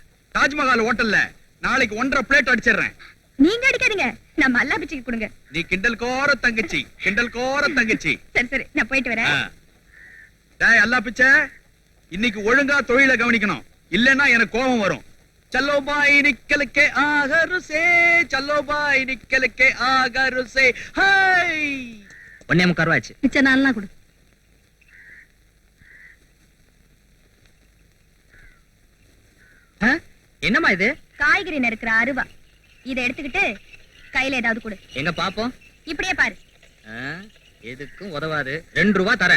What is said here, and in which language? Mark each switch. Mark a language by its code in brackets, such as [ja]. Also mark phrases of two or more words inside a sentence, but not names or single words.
[ta] தாஜ்மஹால் ஹோட்டல்ல நாளைக்கு 1.5 பிளேட் அடிச்சிடுறேன். நீங்க அடிக்காதீங்க, நம்ம அல்லா பிச்சுக்கு கொடுங்க. நீ கிண்டல் கோர தங்கச்சி, கிண்டல் கோர தங்கச்சி. சரி சரி, நான் போயிட்டு வரேன். டேய் அல்லா பிச்சை, இன்னைக்கு ஒழுங்கா தொழிலை கவனிக்கணும். இல்லன்னா எனக்கு கோபம் வரும். [hi] चलो भाई निकल के आगर से, चलो भाई निकल के आगर से. हाय [ta] 1.25 ஆச்சு. மிச்ச நாள்லாம் கொடு. என்னம்மா இது? காய்கறி நறுக்கிற அருவா. இதை எடுத்துக்கிட்டு கையில ஏதாவது கொடு. எங்க பாப்போம். இப்படியே பாரு. எதுக்கும் உதவாது. 2 ரூபாய் தரேன்.